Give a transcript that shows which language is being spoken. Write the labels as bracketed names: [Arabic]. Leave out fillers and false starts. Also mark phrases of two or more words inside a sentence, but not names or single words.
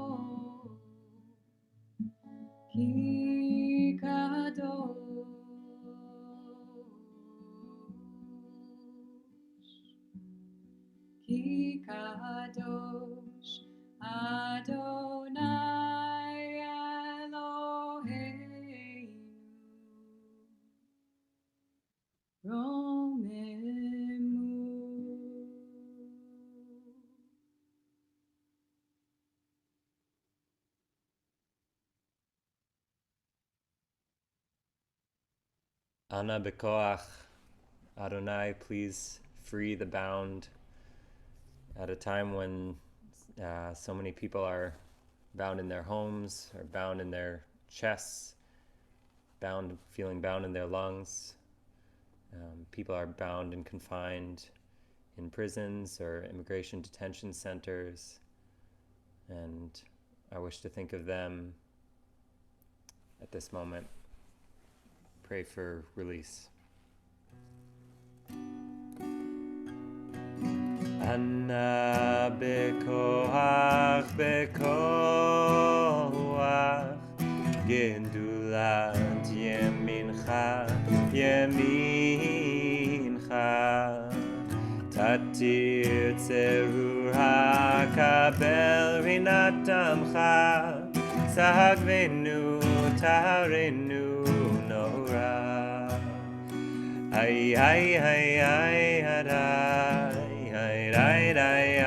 [Hebrew] כי קדוש אדוני אלוהינו רוממו. אנא בכח, אדני, [English] please free the bound. At a time when so many people are bound in their homes, or bound in their chests, feeling bound in their lungs. People are bound and confined in prisons or immigration detention centers. And I wish to think of them at this moment. Pray for release. [Hebrew] אנא בכח גדלת ימינך תתיר צרור הקבל רנת עמך שגבנו טהרנו נורא איי איי איי איי הדאי איי איי איי